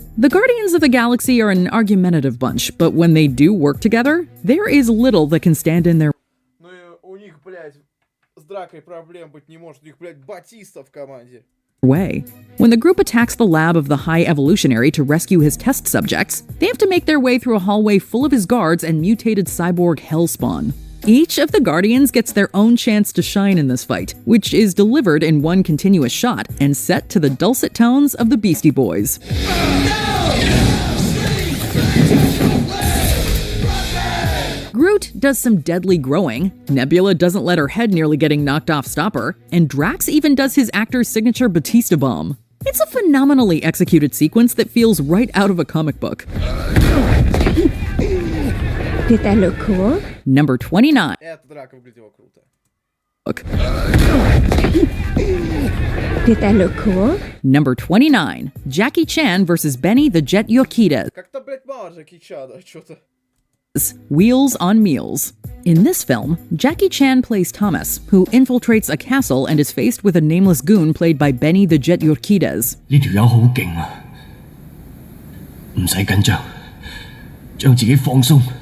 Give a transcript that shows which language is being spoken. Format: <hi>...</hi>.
<en>The Guardians of the Galaxy are an argumentative bunch, but when they do work together, there is little that can stand in their</en> <ru>Ну и у них, блядь, с дракой проблем быть не может. У них, блядь, Батиста в команде.</ru> <en>way. When the group attacks the lab of the High Evolutionary to rescue his test subjects, they have to make their way through a hallway full of his guards and mutated cyborg Hellspawn. Each of the Guardians gets their own chance to shine in this fight, which is delivered in one continuous shot and set to the dulcet tones of the Beastie Boys. Groot does some deadly growing, Nebula doesn't let her head nearly getting knocked off stop her, and Drax even does his actor's signature Batista bomb. It's a phenomenally executed sequence that feels right out of a comic book. Did that look cool? Number 29.</en> <ru>Эта драка выглядела круто.</ru> <en>Did that look cool? Number 29. Jackie Chan versus Benny the Jet Urquidez.</en> <ru>Как-то, блядь, мало Джеки Чана, что-то.</ru> <en>Wheels on Meals. In this film, Jackie Chan plays Thomas, who infiltrates a castle and is faced with a nameless goon played by Benny the Jet Urquidez.</en> <yue>呢條友好勁啊！唔使緊張，將自己放鬆，</yue>